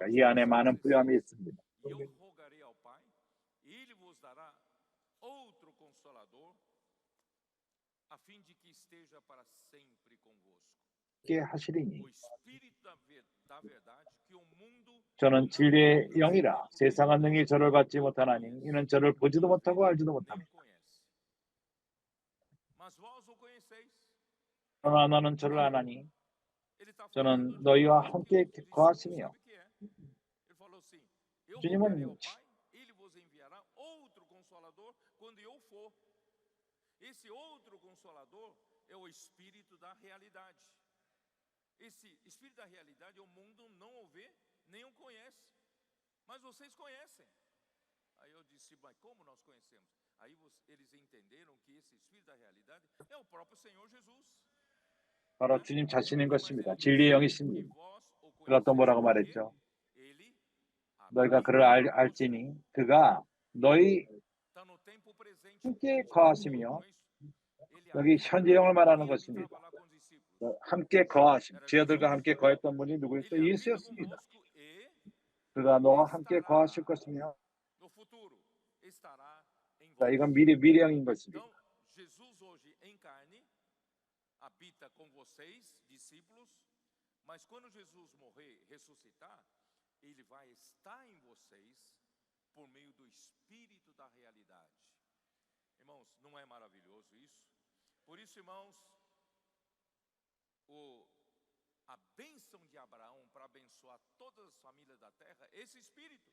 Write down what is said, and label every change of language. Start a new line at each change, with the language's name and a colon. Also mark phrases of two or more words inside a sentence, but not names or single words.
Korean: 이 안에 많은 부요함이 있습니다. 함께 하시리니 저는 진리의 영이라 세상은 능히 저를 받지 못하나니 이는 저를 보지도 못하고 알지도 못합니다. 그러나 너는 저를 아나니 저는 너희와 함께 거하시며 주님은
Portuguese: Esse outro consolador é o espírito da realidade. Esse espírito da realidade o mundo não o vê, nem o conhece. Mas vocês conhecem. Aí eu disse, mas como nós conhecemos? Aí eles entenderam que esse espírito da realidade é o próprio Senhor Jesus.
Korean: 바로 주님 자신인 것입니다. 진리의 영이십니다. 그가 또 뭐라고 말했죠? 너희가 그를 알지니 그가 너희 함께 거하시며 여기 현재 영을 말하는 것입니다. 함께 거하심. 제자들과 함께 거했던 분이 누구였어요? 예수였습니다. 그가 너와 함께 거하실 것이며 자, 이건 미래형인 것입니다.
Portuguese: Habita com vocês, discípulos, mas quando Jesus morrer e ressuscitar, ele vai estar em vocês por meio do Espírito da realidade. Irmãos, não é maravilhoso isso? Por isso, irmãos, a bênção de Abraão para abençoar todas as famílias da terra, esse Espírito.